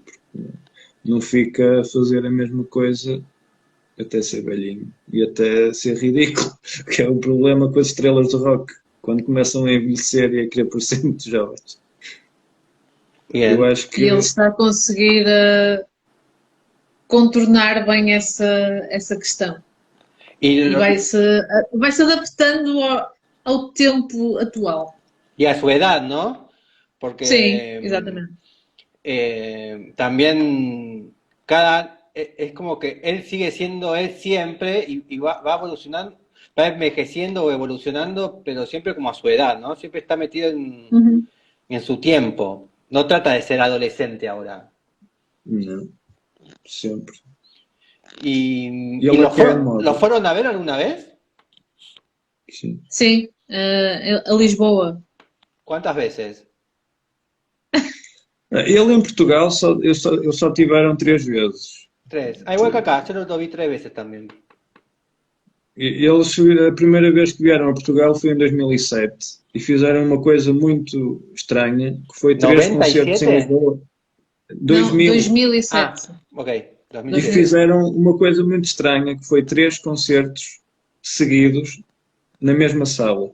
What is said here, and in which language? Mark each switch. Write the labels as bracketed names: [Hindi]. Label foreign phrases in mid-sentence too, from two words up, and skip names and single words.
[Portuguese] Porque não fica a fazer a mesma coisa até ser velhinho e até ser ridículo, que é o problema com as estrelas de rock, quando começam a envelhecer e a querer parecer muito jovens. Eu acho que... E ele está a conseguir contornar bem essa questão. E vai-se adaptando ao tempo atual. [Spanish] Y a su edad, ¿no? Porque Sí, exactamente. También es como que él sigue siendo él siempre y va evolucionando, va envejeciendo o evolucionando, pero siempre como a su edad, ¿no? Siempre está metido en su tiempo. No trata de ser adolescente ahora. No, siempre. ¿Y lo fueron a ver alguna vez? Sí. Sí, a Lisboa. ¿Cuántas veces? [Portuguese] Ele em Portugal só tiveram 3 vezes. 3. [Spanish] Igual que acá, yo lo vi 3 veces también. [Portuguese] Eles, a primeira vez que vieram a Portugal foi em 2007 e fizeram uma coisa muito estranha, que foi 3 concertos em Lisboa. 2007. Ah, ok. 2007. E fizeram uma coisa muito estranha, que foi 3 concertos seguidos na mesma sala.